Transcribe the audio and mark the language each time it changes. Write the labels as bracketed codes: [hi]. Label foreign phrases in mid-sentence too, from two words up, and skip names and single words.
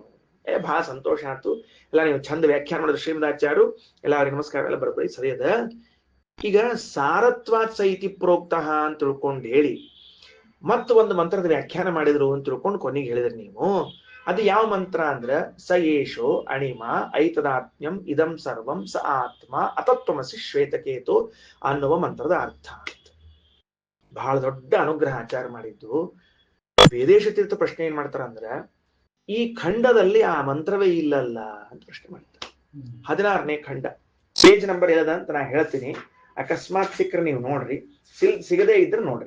[kn] ಬಹಳ ಸಂತೋಷ ಆಯ್ತು, ಎಲ್ಲ ನೀವು ಚಂದ ವ್ಯಾಖ್ಯಾನ ಮಾಡಿದ್ರು ಶ್ರೀಮದಾಚಾರ್ಯರು, ಎಲ್ಲ ಅವ್ರಿಗೆ ನಮಸ್ಕಾರ, ಎಲ್ಲ ಬರಬರಿ ಸರಿಯದ. ಈಗ [sa] ಸಾರತ್ವಾತ್ ಸೈತಿ ಪ್ರೋಕ್ತಃ [kn] ಅಂತ ತಿಳ್ಕೊಂಡು ಹೇಳಿ ಮತ್ತು ಒಂದು ಮಂತ್ರದ ವ್ಯಾಖ್ಯಾನ ಮಾಡಿದ್ರು ಅಂತ ತಿಳ್ಕೊಂಡು ಕೊನೆಗೆ ಹೇಳಿದ್ರಿ ನೀವು. ಅದು ಯಾವ ಮಂತ್ರ ಅಂದ್ರ [sa] ಸ ಯೇಷೋ ಅಣಿಮ ಐತದಾತ್ಮ್ಯಂ ಇದಂ ಸರ್ವಂ ಸ ಆತ್ಮ ಅತತ್ವಮಸಿ ಶ್ವೇತಕೇತು [kn] ಅನ್ನುವ ಮಂತ್ರದ ಅರ್ಥ. ಬಹಳ ದೊಡ್ಡ ಅನುಗ್ರಹ ಆಚಾರ ಮಾಡಿದ್ದು. ವೇದೇಶ ತೀರ್ಥ ಪ್ರಶ್ನೆ ಏನ್ ಮಾಡ್ತಾರ ಅಂದ್ರ, ಈ ಖಂಡದಲ್ಲಿ ಆ ಮಂತ್ರವೇ ಇಲ್ಲಲ್ಲ ಅಂತ ಪ್ರಶ್ನೆ ಮಾಡ್ತಾರೆ. 16ನೇ ಖಂಡ, [en] page number [kn] ಏನದ ಅಂತ ನಾ ಹೇಳ್ತೀನಿ, ಅಕಸ್ಮಾತ್ ಸಿಕ್ಕರೆ ನೀವು ನೋಡ್ರಿ, ಸಿಗದೇ ಇದ್ರೆ ನೋಡ್ರಿ.